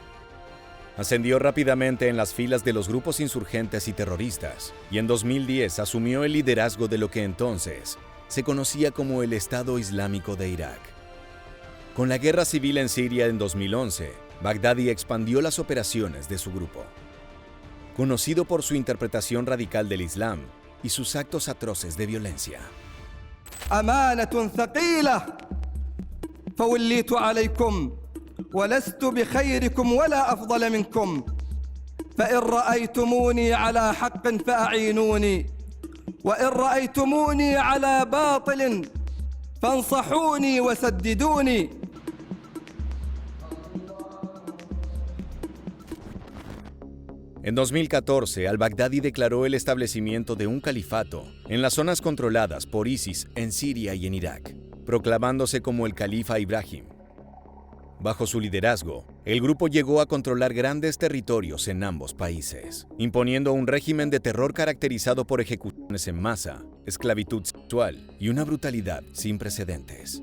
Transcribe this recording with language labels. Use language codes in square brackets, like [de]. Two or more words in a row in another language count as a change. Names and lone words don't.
[es] Ascendió rápidamente en las filas de los grupos insurgentes y terroristas, y en 2010 asumió el liderazgo de lo que entonces se conocía como el Estado Islámico de Irak. Con la guerra civil en Siria en 2011, Baghdadi expandió las operaciones de su grupo. Conocido por su interpretación radical del Islam y sus actos atroces de violencia. [ar] أمانة ثقيلة فوليت عليكم ولست بخيركم ولا أفضل منكم فإن رأيتموني على حق فأعينوني وإن رأيتموني على باطل فانصحوني وسددوني. [es] En 2014, al-Baghdadi declaró el establecimiento de un califato en las zonas controladas por ISIS en Siria y en Irak, proclamándose como el califa Ibrahim. Bajo su liderazgo, el grupo llegó a controlar grandes territorios en ambos países, imponiendo un régimen de terror caracterizado por ejecuciones en masa, esclavitud sexual y una brutalidad sin precedentes.